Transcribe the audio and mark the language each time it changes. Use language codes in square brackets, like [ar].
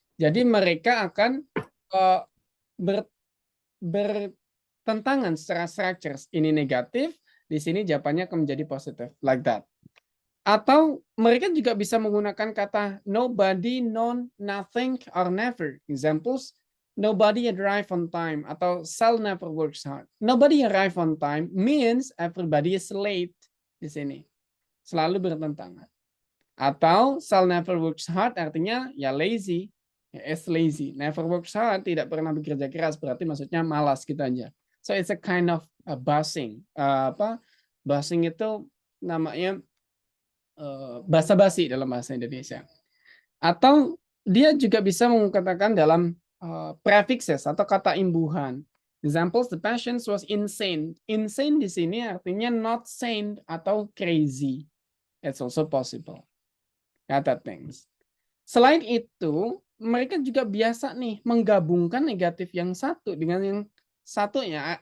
[id] Jadi mereka akan bertentangan secara structures. Ini negatif, di sini jawabannya akan menjadi positif. [en] Like that. [id] Atau mereka juga bisa menggunakan kata nobody, none, nothing, or never. [en] Examples, nobody arrive on time atau Sal never works hard. Nobody arrive on time means everybody is late [id] di sini. Selalu bertentangan. Atau Sal never works hard artinya ya lazy. [en] Is lazy. Never works hard, [id] tidak pernah bekerja keras, berarti maksudnya malas gitu aja. [en] So it's a kind of buzzing. [id] Buzzing itu namanya basa-basi dalam bahasa Indonesia. Atau dia juga bisa mengatakan dalam prefixes atau kata imbuhan. [en] Examples, the patient was insane. [id] Insane di sini artinya [en] not sane [id] atau crazy. [en] It's also possible. [id] Kata things. Selain itu, mereka juga biasa nih menggabungkan negatif yang satu dengan yang satunya.